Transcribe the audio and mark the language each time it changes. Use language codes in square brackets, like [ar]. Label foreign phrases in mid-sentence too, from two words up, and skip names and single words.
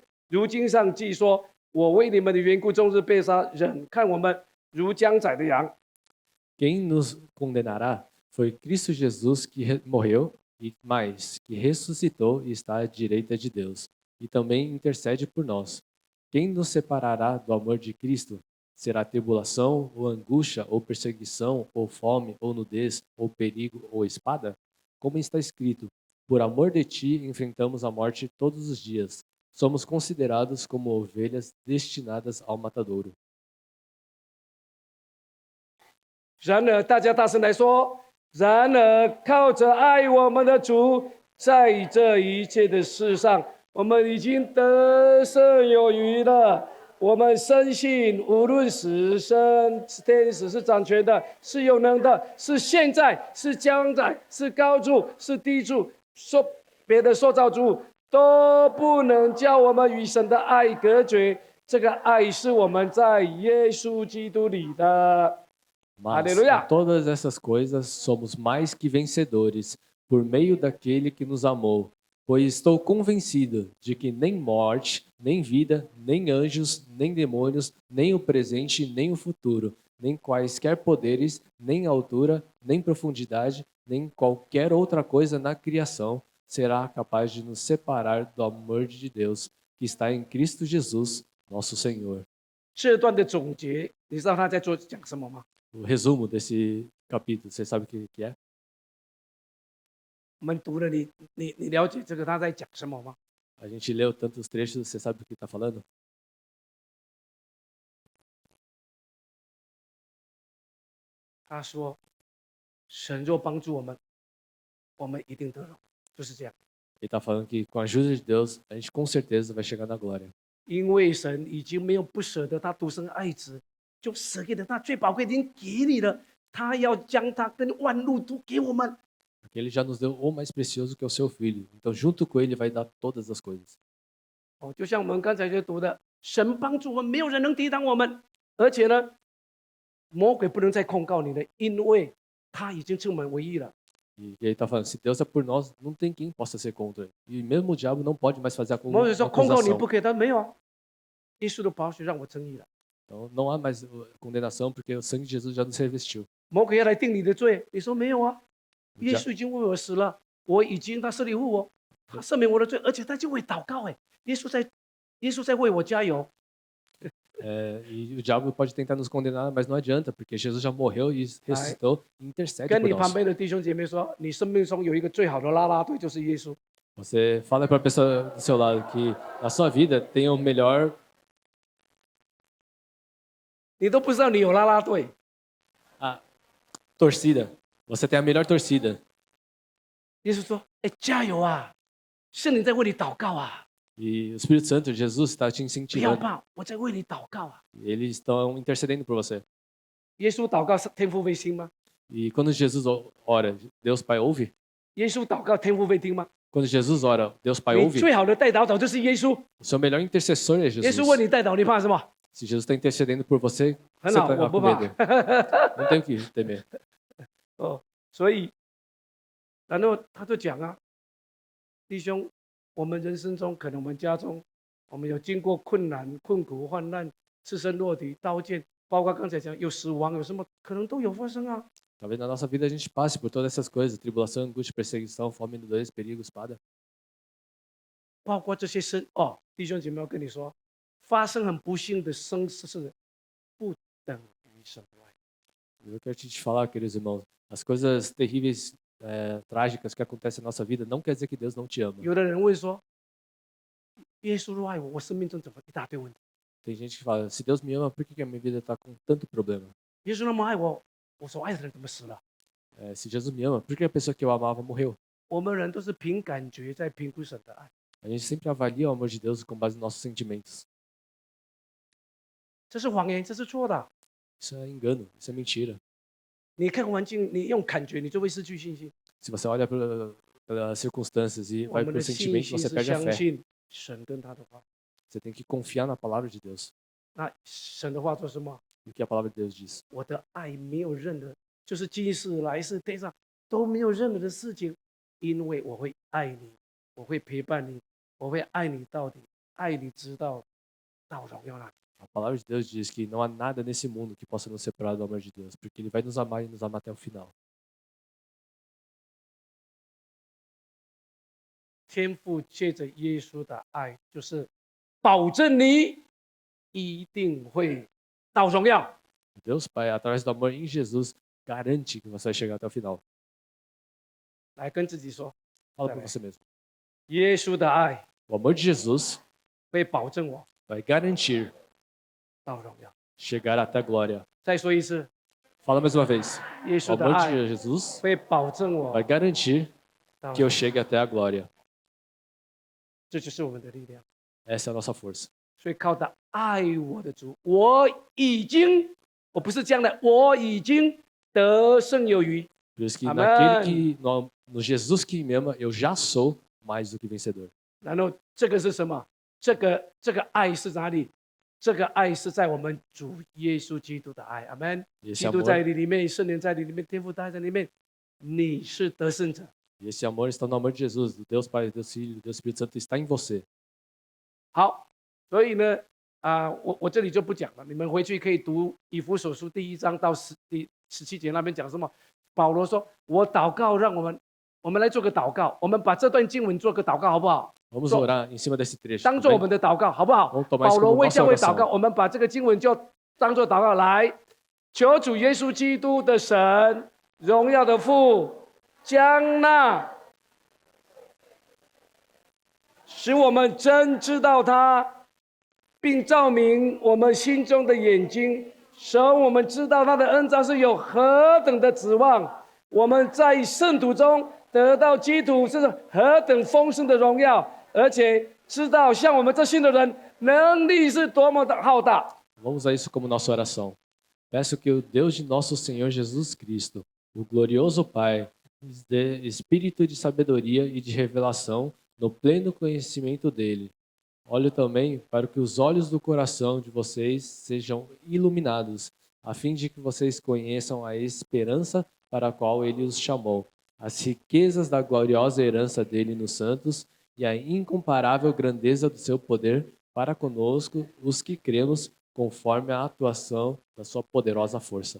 [zh] 如经上记说：“我为你们的缘故，终日被杀，忍看我们如将宰的羊。” [pt] Quem nos condenará? Foi Cristo Jesus que morreu e mais, que ressuscitou e está à direita de Deus, e também intercede por nós. Quem nos separará do amor de Cristo? Será tribulação, ou angústia, ou perseguição, ou fome, ou nudez, ou perigo, ou espada? Como está escrito: por amor de ti enfrentamos a morte todos os dias. Somos considerados como ovelhas destinadas ao matadouro. [zh] 然而，大家大声来说：然而，靠着爱我们的主，在这一切的事上，我们已经得胜有余了。我们深信，无论是神、是天使、是掌权的、是有能的、是现在、是将来、是高处、是低处，别的塑造主都不能叫我们与神的爱隔绝。这个爱是我们在耶稣基督里的。 [pt] Mas Aleluia. em todas essas coisas somos mais que vencedores por meio daquele que nos amou. Pois estou convencido de que nem morte, nem vida, nem anjos, nem demônios, nem o presente, nem o futuro, nem quaisquer poderes, nem altura, nem profundidade, nem qualquer outra coisa na criação será capaz de nos separar do amor de Deus que está em Cristo Jesus, nosso Senhor. [zh] 这段的总结，你知道他在讲什么吗？ [pt] O resumo desse capítulo, você sabe o que é? [zh] 我们读了你了解这个他在讲什么吗？ [pt] A gente leu tantos trechos, você sabe o que está falando? [zh] 他说：“神若帮助我们，我们一定得荣。” 就是这样， [pt] Ele está falando que com a ajuda de Deus, a gente com certeza vai chegar na glória. [zh] 因为神已经没有不舍得他独生爱子，就舍给了他最宝贵的，已经给你了。他要将他跟万路都给我们。 [pt] Porque ele já nos deu o mais precioso que é o seu filho. Então, junto com ele, vai dar todas as coisas. [zh] 哦，就像我们刚才就读的，神帮助我们，没有人能抵挡我们。而且呢，魔鬼不能再控告你了，因为他已经称我们为义了。 [pt] E ele está falando, se Deus é por nós, não tem quem possa ser contra. E mesmo o diabo não pode mais fazer a [zh] 魔鬼说控告你 [pt] acusação. [zh] 不可以，他没有啊，耶稣的宝血让我称义了。 [pt] Então, não há mais condenação, porque o sangue de Jesus já nos revestiu. [zh] 魔鬼要来定你的罪，你说没有啊？ [pt] O [zh] 耶 [pt] dia- [zh] 稣已经为我死了，我已经他设立复活，他赦免我的罪，而且他就会祷告哎，耶稣在为我加油。 [pt] e o diabo pode tentar nos condenar, mas não adianta, porque Jesus já morreu e ressuscitou e intercede [zh] 跟 [pt] por [zh] 你旁 [pt] nós. [zh] 边的弟兄姐妹说，你生命中有一个最好的啦啦队，就是耶稣。 [pt] Você fala para a pessoa do seu lado que na sua vida tem o melhor [zh] 你都不知道你有啦啦队， [pt] torcida. Você tem a melhor torcida. [zh] 耶稣说，哎，加油啊！圣灵在为你祷告啊， [pt] E o Espírito Santo, Jesus, está te [zh] 不要 [pt] incentivando. [zh] 怕，我在为你祷告啊。 [pt] Eles estão intercedendo por você. [zh] 耶稣祷告是天父会听吗？ [pt] E quando Jesus ora, Deus Pai ouve? [zh] 耶稣祷告天父会听吗？ [pt] Quando Jesus ora, Deus Pai [zh] 你 [pt] ouve? [zh] 最好的代祷者就是耶稣， [pt] O seu melhor intercessor é [zh] 耶 [pt] Jesus. [zh] 稣为你代祷，你怕什么？ [pt] Se Jesus está intercedendo por você, [zh] 很 [pt] você [zh] 好， [pt] está [zh] 我不 [pt] com [zh] 怕 [pt] medo.。Não tem o que temer. [zh] 哦，所以，然后他就讲啊，弟兄，我们人生中可能我们家中，我们有经过困难、困苦、患难、赤身裸体、刀剑，包括刚才讲有死亡，有什么可能都有发生啊。 [pt] Talvez na nossa vida a gente passe por todas essas coisas: tribulação, angústia, perseguição, fome, nudez, perigo, espada. [zh] 包括这些弟兄姐妹，我跟你说，发生很不幸的生事，不等于神的爱。 [pt] Eu quero te falar, queridos irmãos, as coisas terríveis, trágicas que acontecem na nossa vida, não quer dizer que Deus não te ama. [zh] 有的人会说， 耶稣若爱我，我生命中怎么一大堆问题？ [pt] Tem gente que fala, se Deus me ama, por que que a minha vida está com tanto problema? [zh] 耶稣那么爱我，我所爱的人怎么死了？ [pt] Se Jesus me ama, por que a pessoa que eu amava morreu? [zh] 我们人都是凭感觉在评估神的爱， [pt] A gente sempre avalia o amor de Deus com base nos nossos sentimentos. [zh] 这是谎言，这是错的。 [pt] Isso é engano, isso é mentira. [zh] 你看环境，你用感觉，你就会失去信心。 [pt] Se você olha pelas circunstâncias e [zh] 我 [pt] vai [zh] 们 [pt] pelo [zh] 的信 [pt] sentimento, [zh] 心 [pt] você [zh] 是 [pt] perde a [zh] 相 [pt] fé. [zh] 信神跟他的话。 [pt] Você tem que confiar na palavra de Deus. [zh] 那神的话说什么？ [pt] O que a palavra de Deus diz. [zh] 我的爱没有任何，就是今世来世天上都没有任何的事情，因为我会爱你，我会陪伴你，我会爱你到底，爱你直到荣耀那里。 [pt] A palavra de Deus diz que não há nada nesse mundo que possa nos separar do amor de Deus, porque Ele vai nos amar e nos amar até o final. [zh] 天父借着耶稣的爱，就是保证你一定会到荣耀。 [pt] Deus Pai, através do amor em Jesus, garante que você vai chegar até o final. [zh] 来跟自己说， [pt] Fala para você mesmo. [zh] 耶稣的爱 [pt] O amor de Jesus [zh] 会保证我 [pt] vai garantir [zh] 到荣耀。 [pt] chegar até a glória. [zh] 再说一次， [pt] Fala mais uma vez. [zh] 耶 [pt] O [zh] 稣的 [pt] amor [zh] 爱 [pt] de Jesus [zh] 会保证我 [pt] vai garantir [zh] 到 [pt] que eu [zh] 荣耀， [pt] chegue até a glória. [zh] 这就是我们的力量。 [pt] Essa é a nossa força. [zh] 所以靠着爱我的主，我不是将来，我已经得胜有余。 [pt] Por isso que Amém. naquele que, no Jesus que me ama, eu já sou mais do que vencedor. [zh] 然后这个是什么？这个爱是哪里？这个爱是在我们主耶稣基督的爱，阿门。 [pt] Esse [zh] 基督在 [pt] amor, [zh] 你里面，圣灵在你里面，天父在你里面，你是得胜者。 [pt] esse amor está no amor de Jesus, do Deus Pai, Deus Filho, Deus Espírito Santo está em você. [zh] 好，所以呢，我这里就不讲了，你们回去可以读以弗所书第1章到第17节那边讲什么。保罗说：“我祷告，让我们来做个祷告，我们把这段经文做个祷告，好不好？ [pt] Vamos Só- orar em cima desse trecho. [zh] 当 [pt] tudo [zh] 做我 [pt] bem? [zh] 们的祷告，好不好？ [pt] Vamos tomar isso [zh] 保罗 [pt] como [zh] 为 [pt] nossa [zh] 教会祷告， [pt] oração. [zh] 我们把这个经文就当做祷告来，求主耶稣基督的神，荣耀的父，将那使我们真知道他，并照明我们心中的眼睛，使我们知道他的恩召是有何等的指望。我们在圣徒中得到基督是何等丰盛的荣耀，而且知道像我们这信的人，能力是多么的浩大。 [pt] Vamos usar isso como nossa oração. Peço que o Deus de nosso Senhor Jesus Cristo, o glorioso Pai, nos dê espírito de sabedoria e de revelação no pleno conhecimento dele. Olho também para que os olhos do coração de vocês sejam iluminados, a fim de que vocês conheçam a esperança para a qual ele os chamou, as riquezas da gloriosa herança dele nos santos e a incomparável grandeza do seu poder para conosco, os que cremos, conforme a atuação da sua poderosa força.